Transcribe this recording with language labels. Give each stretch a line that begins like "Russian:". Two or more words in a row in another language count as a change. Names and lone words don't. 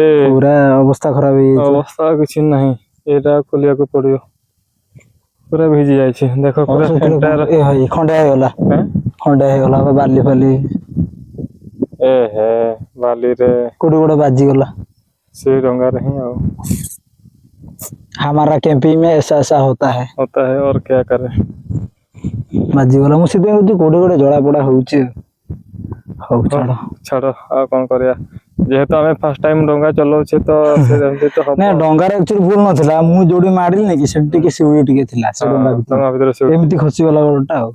Odia: ପୁରା ଅବସ୍ଥା ଖରାପ ହେଇଯାଇଛି। ଅବସ୍ଥା କିଛି ନାହିଁ ଏଇଟା ଖୋଲିବାକୁ ପଡିବ ପୁରା ଭିଜି ଯାଇଛି ଦେଖ ପୁରା ଖଣ୍ଡେ ହେଇଗଲା ବାଲି ଫାଲି ବାଲିରେ କୋଉଠି ଗୋଟେ ବାଜିଗଲା ସେଇ ଡଙ୍ଗାରେ ହିଁ ଆଉ
Hindi: हमारा कैंपिंग में ऐसा ऐसा होता है और क्या करे
Odia: ବାଜିଗଲା ମୁଁ ସେଥିପାଇଁ କହୁଛି କୋଉଠି ଗୋଟେ ଜଳା ପୋଡା ହଉଛି। ହଉ ଛାଡ ଛାଡ ଆଉ କଣ କରିବା ଯେହେତୁ ଆମେ
English: first time
Odia: ଡଙ୍ଗା ଚଲଉଛେ ତ ସେମିତି ତ ହବ ନା ଡଙ୍ଗାରେ ଆକ୍ଚୁଆଲି ଭୁଲ ନଥିଲା ମୁଁ ଯୋଉଠି ମାରିଲି କି ସେଠି ଟିକେ ଶିଉଳି ଟିକେ ଥିଲା ସେ ଡଙ୍ଗା ଭିତରେ ଏମିତି ଖସିଗଲା ଗୋଡଟା ଆଉ